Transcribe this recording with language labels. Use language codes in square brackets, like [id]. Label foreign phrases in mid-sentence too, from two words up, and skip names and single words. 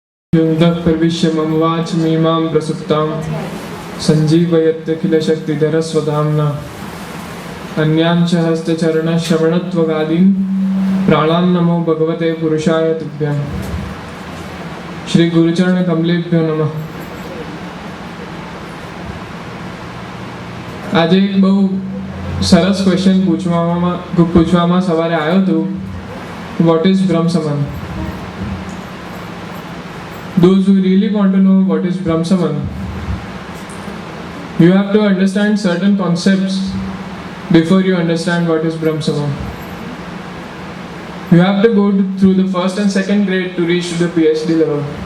[sa] युद्धः प्रविश्य मम वाचमीमां प्रसुप्तां सञ्जीवयत्यखिलशक्तिधरस्वधाम्ना अन्यान् च हस्तचरणश्रवणत्वगादीन् प्राणान् नमो भगवते पुरुषाय तुभ्यं। श्री गुरुचरण कमलेभ्यो नमः। [gu] આજે એક બહુ સરસ ક્વેશ્ચન પૂછવામાં સવારે આવ્યો હતો. [en] what is Brahma saman? Those who really want to know what is Brahmasaman, you have to understand certain concepts before you understand what is Brahmasaman. You have to go through the first and second grade to reach to the PhD level.